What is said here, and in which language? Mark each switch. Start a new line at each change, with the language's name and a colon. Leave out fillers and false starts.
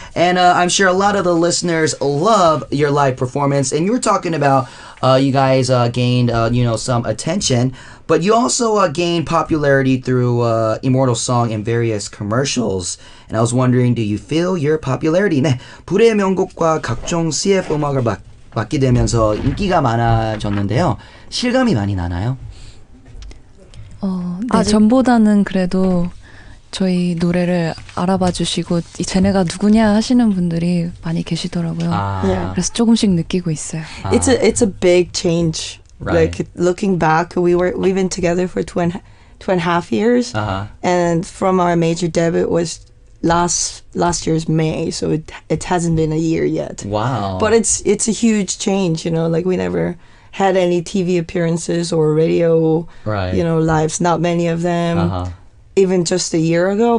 English: And I'm sure a lot of the listeners love your live performance. And you were talking about you guys gained, some attention. But you also gained popularity through Immortal Song and various commercials. And I was wondering, do you feel your popularity?
Korean: 네, 불의 명곡과 각종 CF 음악을 맡게 되면서 인기가 많아졌는데요. 실감이 많이 나나요? 네, 전보다는 그래도 저희 노래를 알아봐 주시고 쟤네가 누구냐 하시는 분들이 많이 계시더라고요.
English: Yeah.
Korean: 그래서 조금씩 느끼고 있어요.
English: It's a big change. Right. Like looking back, we've been together for two and a half years, and from our major debut was last year's May, so it hasn't been a year yet. Wow. But it's a huge change, like we never had any TV appearances or radio, lives, not many of them, even just a year ago.